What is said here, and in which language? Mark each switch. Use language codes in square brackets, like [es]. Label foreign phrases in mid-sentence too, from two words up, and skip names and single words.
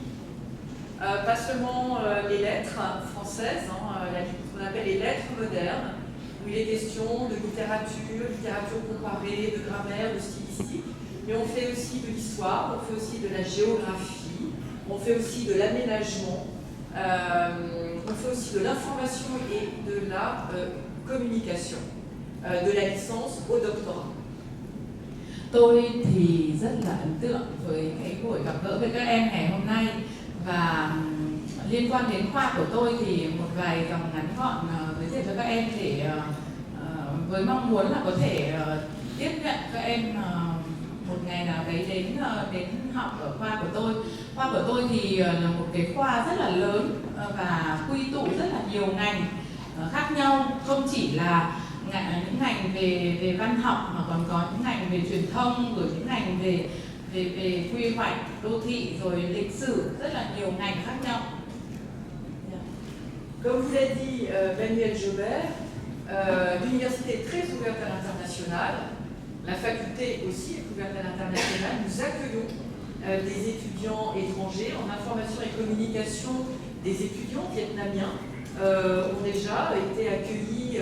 [fr] Pas seulement les lettres françaises, ce qu'on appelle les lettres modernes, où il est question de littérature comparée, de grammaire, de stylistique, mais on fait aussi de l'histoire, on fait aussi de la géographie, on fait aussi de l'aménagement, on fait aussi de l'information et de la communication, de la licence au doctorat. [vi] Tôi thì rất là ấn tượng với cái buổi gặp gỡ với các em ngày hôm nay, và liên quan đến khoa của tôi thì một vài dòng ngắn gọn giới thiệu cho các em để với mong muốn là có thể tiếp nhận các em một ngày nào đấy đến học ở khoa của tôi. Khoa của tôi thì là một cái khoa rất là lớn và quy tụ rất là nhiều ngành khác nhau, không chỉ là những ngành về văn học mà còn có những ngành về truyền thông, rồi những ngành về quy hoạch đô thị, rồi lịch sử, rất là nhiều ngành khác nhau. [fr] Comme vous l'a dit Manuel Jobert, l'université est très ouverte à l'international, la faculté aussi est ouverte à l'international. Nous accueillons des étudiants étrangers en information et communication, des étudiants vietnamiens ont déjà été accueillis